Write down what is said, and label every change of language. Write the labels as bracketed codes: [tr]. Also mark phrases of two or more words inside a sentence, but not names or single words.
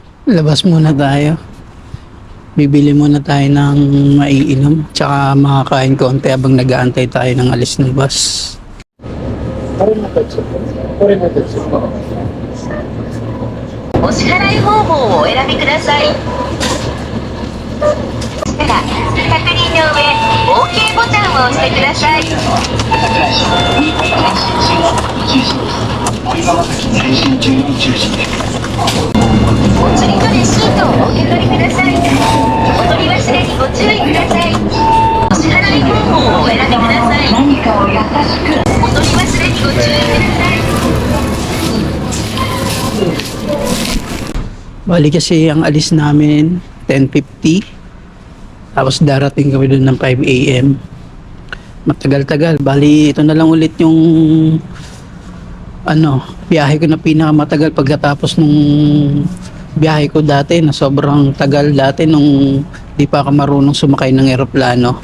[tl] Labas muna tayo. Bibili muna tayo ng maiinom. Tsaka makakain konti habang nag-aantay tayo ng alis ng bus. [ja] お支払い方法をお選びください。確認の上、OK ボタンを押してください。お釣りとレシートをお受け取りください。お取り忘れにご注意ください。お支払い方法をお選びください。何かを優しく。お取り忘れにご注意ください。 [tl] Bali kasi ang alis namin 10:50. Tapos darating kami doon ng 5 AM. Matagal-tagal. Bali ito na lang ulit yung biyahe ko na pinakamatagal pagkatapos nung biyahe ko dati na sobrang tagal dati nung di pa ako marunong sumakay ng eroplano.